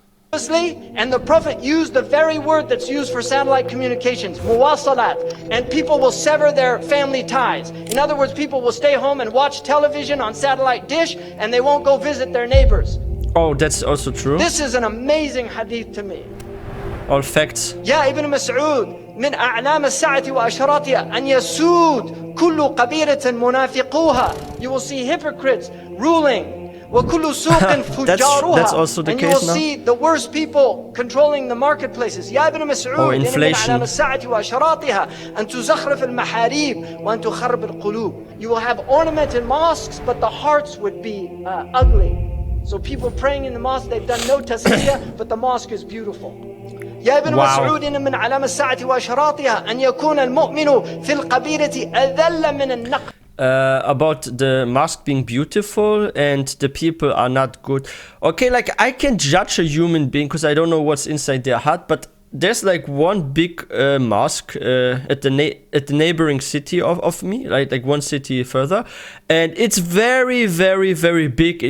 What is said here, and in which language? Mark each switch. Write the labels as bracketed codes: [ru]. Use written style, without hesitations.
[en] And the Prophet used the very word that's used for satellite communications, muwasalat, and people will sever their family ties. In other words, people will stay home and watch television on satellite dish, and they won't go visit their neighbors. Oh, that's also true. This is an amazing hadith to me. All facts. [ar] يا ابن مسعود من أعلام الساعة وأشراطها أن يسود كل قبيلة منافقوها. [en] You will see hypocrites ruling. [ar] وكل سوق فجارها. [en] That's also the and case now. you will see the worst people controlling the marketplaces. [ar] يا ابن مسعود إن من أعلام الساعة وأشراطها أن تزخرف المحاريب وأن تخرب القلوب. [en] You will have ornamented mosques, but the hearts would be ugly. So people praying in the mosque, they've done no tasbih, but the mosque is beautiful. [ar] يا ابن مسعود إن من علامة الساعة وأشراطها أن يكون المؤمن في القبيلة أذل من النقل. [en] About the mosque being beautiful and the people are not good. Okay, like I can judge a human being because I don't know what's inside their heart, but there's like one big mosque at the neighboring city of me, like one city further, and it's very, very, very big.